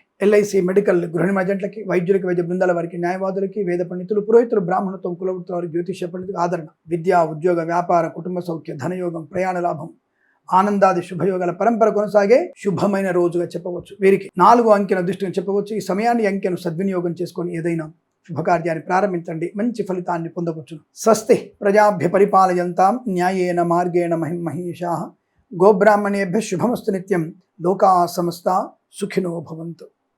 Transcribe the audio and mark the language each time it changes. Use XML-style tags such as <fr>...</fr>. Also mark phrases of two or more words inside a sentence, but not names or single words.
<te>ఎల్ఐసి, మెడికల్, గృహ ఏజెంట్లకి, వైద్యులకి, వైద్య బృందాల వారికి, న్యాయవాదులకి, వేద పండితులు, పురోహితులు, బ్రాహ్మణత్వం, కులవృత్తుల వారికి, జ్యోతిష పండితులకు ఆదరణ, విద్యా ఉద్యోగ వ్యాపార కుటుంబ సౌఖ్య, ధనయోగం, ప్రయాణ లాభం, ఆనందాది శుభయోగాల పరంపర కొనసాగే శుభమైన రోజుగా చెప్పవచ్చు. వీరికి 4 అంకెను అదృష్టంగా చెప్పవచ్చు. ఈ సమయాన్ని అంకెను సద్వినియోగం చేసుకొని ఏదైనా శుభకార్యాన్ని ప్రారంభించండి, మంచి ఫలితాన్ని పొందవచ్చును.</te> <sa>స్వస్తి ప్రజాభ్య పరిపాలయంతాం న్యాయేన మార్గేణ మహిమహీషాః. గోబ్రాహ్మణేభ్యः శుభమస్తు నిత్యం. లోకాः సమస్తా సుఖినో భవంతు.</sa>